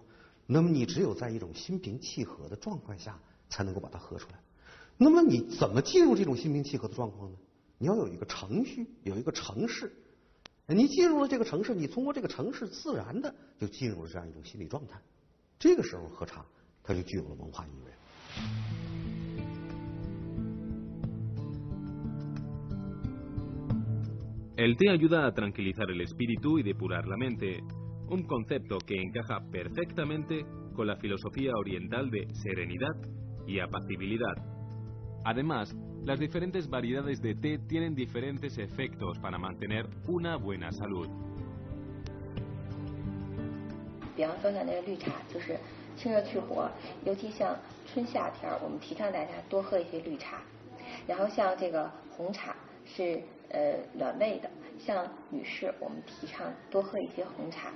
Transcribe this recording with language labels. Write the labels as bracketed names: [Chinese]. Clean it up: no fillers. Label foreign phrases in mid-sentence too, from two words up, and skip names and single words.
[Chinese] 那么你只有在一种心平气和的状况下，才能够把它喝出来。那么你怎么进入这种心平气和的状况呢？你要有一个程序，有一个程式。你进入了这个城市，你通过这个城市自然的就进入了这样一种心理状态。这个时候喝茶，它就具有了文化意味。 [Spanish] El té ayuda a tranquilizar el espíritu y depurar la mente, un concepto que encaja perfectamente con la filosofía oriental de serenidad y apacibilidad. Además, las diferentes variedades de té tienen diferentes efectos para mantener una buena salud. [Chinese] 比方说像那个绿茶，就是清热去火，尤其像春夏天我们提倡大家多喝一些绿茶。然后像这个红茶是暖胃的，像女士我们提倡多喝一些红茶。